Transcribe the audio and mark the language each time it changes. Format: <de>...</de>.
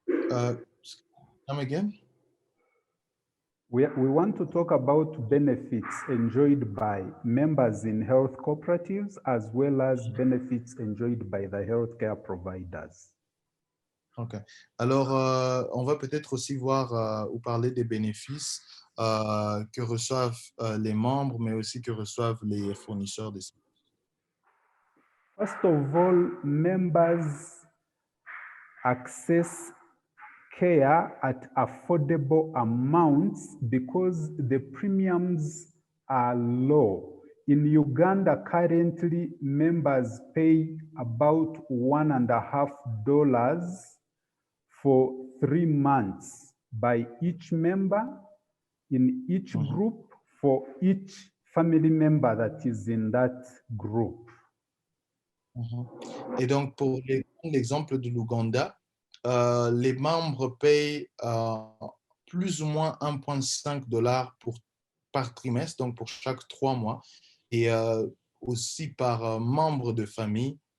<en>Come again? We want to talk about benefits enjoyed by members in health cooperatives as well as benefits enjoyed by the healthcare providers. Ok.</en> <fr>Alors, on va peut-être aussi voir ou parler des bénéfices que reçoivent les membres, mais aussi que reçoivent les fournisseurs de services.</fr> <en>First of all, members access care at affordable amounts because the premiums are low. In Uganda, currently, members pay about $1.50 for 3 months by each member in each group for each family member that is in that group.</en> <fr>Et donc, pour l'exemple de l'Ouganda, les membres payent plus ou moins $1.50 par trimestre, donc pour chaque 3 mois, et aussi par membre de famille.</fr>